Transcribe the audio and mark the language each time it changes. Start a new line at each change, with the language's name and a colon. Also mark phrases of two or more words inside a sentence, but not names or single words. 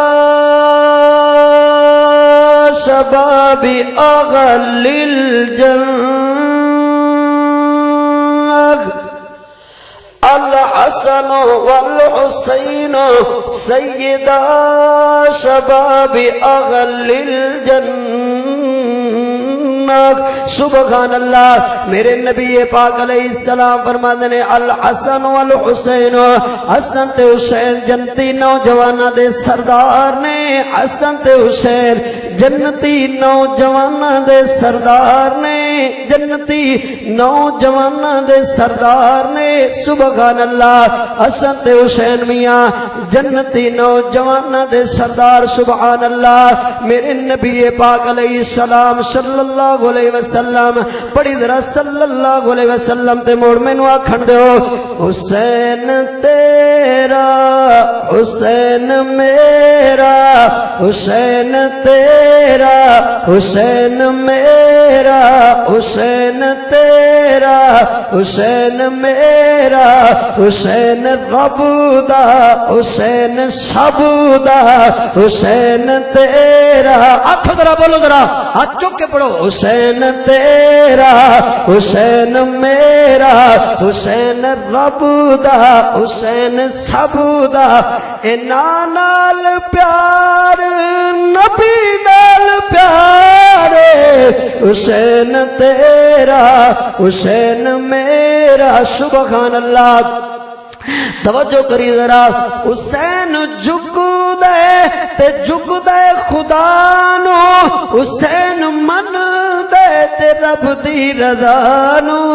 Arabic: شباب اہل الجنہ، الحسن والحسین سیدہ شباب اہل الجنہ۔ سبحان اللہ،
Punjabi: میرے نبی پاک
Arabic: علیہ السلام
Punjabi: فرماتے ہیں
Arabic: الحسن والحسین،
Punjabi: حسن تے حسین جنتی نوجوانہ دے سردار نے، حسن تے حسین جنتی نوجوانہ دے سردار نے، جنتی نوجوانہ دے سردار نے۔
Arabic: سبحان اللہ،
Punjabi: حسن تے حسین میاں جنتی نوجوانہ دے سردار،
Arabic: سبحان اللہ۔
Punjabi: میرے نبی پاک
Arabic: علیہ السلام صلی اللہ علیہ وسلم،
Punjabi: پڑھی ذرا
Arabic: صلی اللہ علیہ وسلم
Punjabi: تے موڑ مینوں آکھن دیو، حسین تیرا حسین میرا، حسین تیرا حسین میرا، حسین تیرا حسین میرا، حسین رب دا حسین سب دا، حسین تیرا، آنکھوں ذرا بولو ذرا، ہاتھ چک کے پڑھو، حسین تیرا حسین میرا، حسین رب دا حسین سب دا، انہاں نال پیار نبی نال پیار، حسین تیرا حسین میرا۔
Arabic: سبحان اللہ،
Punjabi: توجہ کری ذرا، حسین جھک دے تے جھک دے خدا نو، حسین من دے تے رب دی رضا نو،